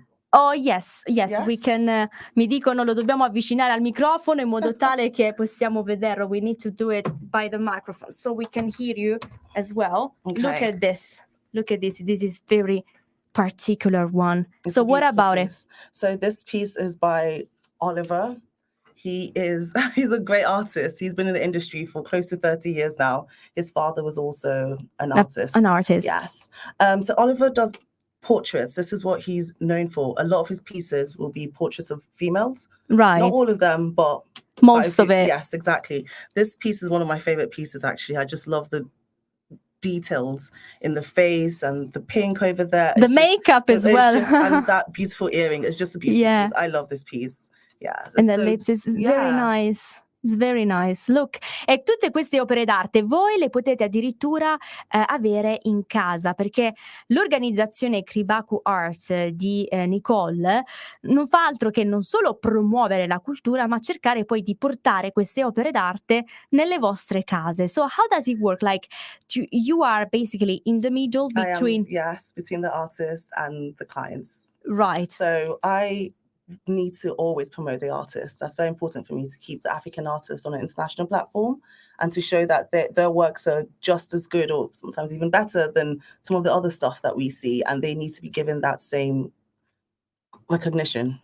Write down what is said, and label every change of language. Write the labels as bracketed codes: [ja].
[en] Oh yes, we can, [it] mi dicono lo dobbiamo avvicinare al microfono in modo tale che possiamo vederlo. [en] We need to do it by the microphone so we can hear you as well. Okay. Look at this, this is very particular one. So what about it? So this piece is by Oliver. He's a great artist. He's been in the industry for close to 30 years now. His father was also an artist. An artist. Yes. So Oliver does portraits. This is what he's known for. A lot of his pieces will be portraits of females. Right. Not all of them, but most of it. Yes, exactly. This piece is one of my favorite pieces, actually. I just love the details in the face and the pink over there. The makeup as well. And that beautiful earring. It's just a beautiful piece. I love this piece. Yeah. And the lips is very nice. It's very nice. Look, [it] e tutte queste opere d'arte voi le potete addirittura avere in casa, perché l'organizzazione Kribaku Art di Nicole non fa altro che non solo promuovere la cultura, ma cercare poi di portare queste opere d'arte nelle vostre case. [en] So how does it work? Like you are basically in the middle between... between the artist and the clients. Right. So I need to always promote the artists. That's very important for me, to keep the African artists on an international platform and to show that their works are just as good or sometimes even better than some of the other stuff that we see, and they need to be given that same recognition.